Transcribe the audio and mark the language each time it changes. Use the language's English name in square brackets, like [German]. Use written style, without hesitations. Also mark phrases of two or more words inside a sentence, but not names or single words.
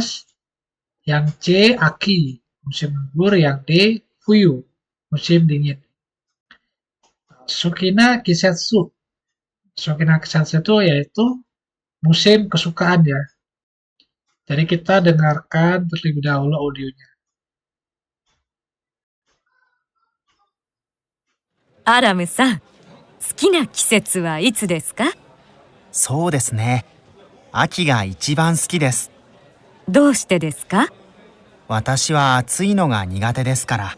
[Indonesian] Yang C Aki, musim gugur. Yang D Fuyu, musim dingin. [Japanese] 好きな季節, 好きな季節 [Indonesian] itu yaitu musim kesukaan ya. Jadi kita dengarkan terlebih dahulu audionya. [Japanese] アラムさん、好きな季節はいつですか？そうですね。秋が一番好きです。どうしてですか？私は暑いのが苦手ですから。